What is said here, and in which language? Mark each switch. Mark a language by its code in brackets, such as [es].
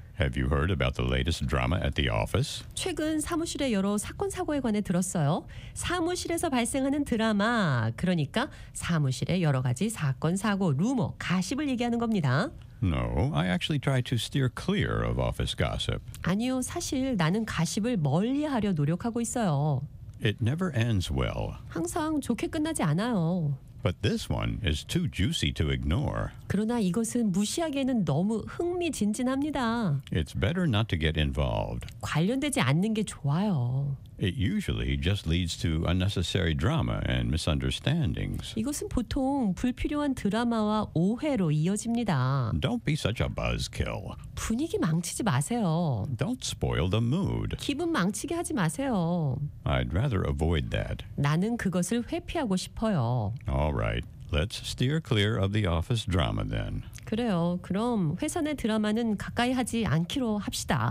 [en] Have you heard about the latest drama at the office? [ko] 최근 사무실의 여러 사건 사고에 관해 들었어요. 사무실에서 발생하는 드라마, 그러니까 사무실의 여러 가지 사건 사고, 루머, 가십을 얘기하는 겁니다. [en] No, I actually try to steer clear of office gossip. [ko] 아니요, 사실 나는 가십을 멀리하려 노력하고 있어요. [en] It never ends well. [ko] 항상 좋게 끝나지 않아요. [en] But this one is too juicy to ignore. [ko] 그러나 이것은 무시하기에는 너무 흥미진진합니다. [en] It's better not to get involved. [ko] 관련되지 않는 게 좋아요. [en] It usually just leads to unnecessary drama and misunderstandings. [ko] 이것은 보통 불필요한 드라마와 오해로 이어집니다. [en] Don't be such a buzzkill. [ko] 분위기 망치지 마세요. [en] Don't spoil the mood. [ko] 기분 망치게 하지 마세요. [en] I'd rather avoid that. [ko] 나는 그것을 회피하고 싶어요. [en] All right. Let's steer clear of the office drama then. [ko] 그래요. 그럼 회사 내 드라마는 가까이 하지 않기로 합시다.